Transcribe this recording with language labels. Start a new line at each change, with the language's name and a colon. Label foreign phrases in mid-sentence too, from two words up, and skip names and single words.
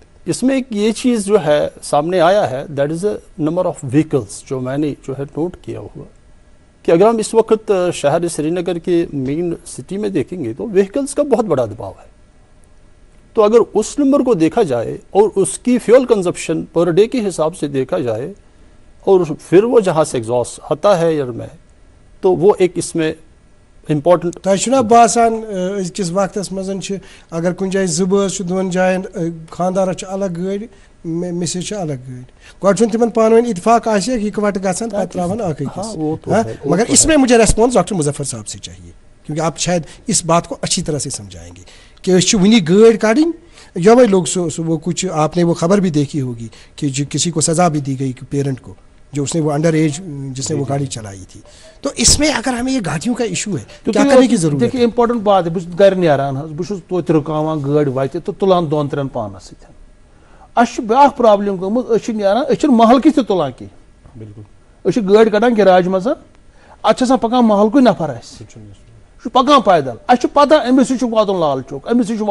Urdu: اس میں ایک یہ چیز جو ہے سامنے آیا ہے
English: that is a number of vehicles
Urdu: جو میں نے جو ہے نوٹ کیا ہوا کہ اگر ہم اس وقت شہر سری نگر کے
English: main city
Urdu: میں دیکھیں گے تو وہیکلس کا بہت بڑا دباؤ ہے تو اگر اس نمبر کو دیکھا جائے اور اس کی
English: fuel consumption per day
Urdu: کے حساب سے دیکھا جائے اور پھر وہ جہاں سے ایگزاسٹ آتا ہے ایئر میں تو وہ ایک اس میں امپارٹنٹ
Kashmiri: تۄہہِ چھُنا باسان أزکِس وقتس منٛز اگر کُنہِ جایہِ 2 بٲژ چھِ 2 جاین خانٛدارس چھِ الگ گٲڑۍ مِسِس چھِ الگ گٲڑۍ گۄڈٕ چھُنہٕ تِمن پانہٕ ؤنۍ اتفاق آسہِ اِکوٹہٕ گژھان پتہٕ تراوان اکھ أکِس
Urdu: مگر اس میں مجھے ریسپانس ڈاکٹر مظفر صاحب سے چاہیے کیونکہ آپ شاید اس بات کو اچھی طرح سے سمجھائیں گے کہ
Kashmiri: أسۍ چھِ وٕنی گٲڑۍ کڑٕنۍ یوے
Urdu: لوگ وہ کچھ آپ نے وہ خبر بھی دیکھی ہوگی کہ کسی کو سزا بھی دی گئی پیرنٹ کو جو اس نے وہ
English: under age
Urdu: جس نے وہ گاڑی چلائی تھی تو اس میں اگر ہمیں یہ گاڑیوں کا ایشو ہے تو کیا کرنے کی ضرورت ہے دیکھیے امپارٹنٹ بات ہے بہت
Kashmiri: گھر نیران بہت توتہِ رُکاوان گٲڑۍ وتہِ تہٕ تُلان 2-3 پانس سۭتۍ اَسہِ چھِ بیٛاکھ پرابلم گٔمٕژ أسۍ چھِ نیران أسۍ چھِنہٕ محلکِس تہِ تُلان کینٛہہ بالکل أسۍ چھِ گٲڑۍ کڑان گراج منٛز اتھ چھِ آسان پکان محلکُے نفر اسہِ یہِ چھُ پکان پیدل اَسہِ چھُ پتہ أمِس چھُ واتُن لال چوک أمِس چھُ